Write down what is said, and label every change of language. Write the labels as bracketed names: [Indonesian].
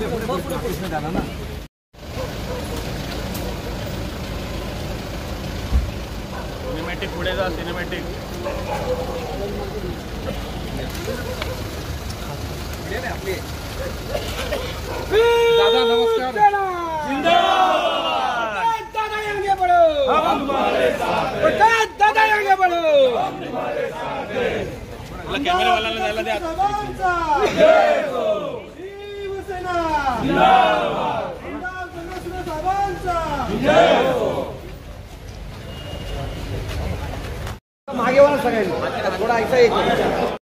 [Marathi] पुढे दादा ना. सिनेमॅटिक पुढे जा. सिनेमॅटिक दादा नमस्कार. [Hindi] दादा आगे बढ़ो, हम तुम्हारे साथ हैं. दादा आगे बढ़ो. [Marathi] कॅमेरा वाल्याला जायला द्या. [Hindi] जय हो. शिवसेना जिंदाबाद. [Marathi] साहेबांचा जय हो. मागे वळा सगळ्यांनी थोडा ऐसा